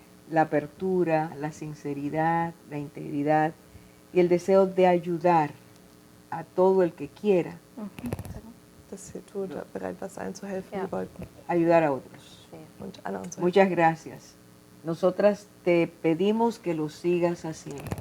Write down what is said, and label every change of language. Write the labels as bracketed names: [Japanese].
[Spanish] La apertura, la sinceridad, la integridad y el deseo de ayudar a todo el que quiera [German] Dass du bereit warst, allen zu helfen, Ja. die wollten. [Spanish] ayudar a otros. Sí. [German] Und alle uns zu helfen. [Spanish] Muchas gracias. Nosotras te pedimos que lo sigas haciendo.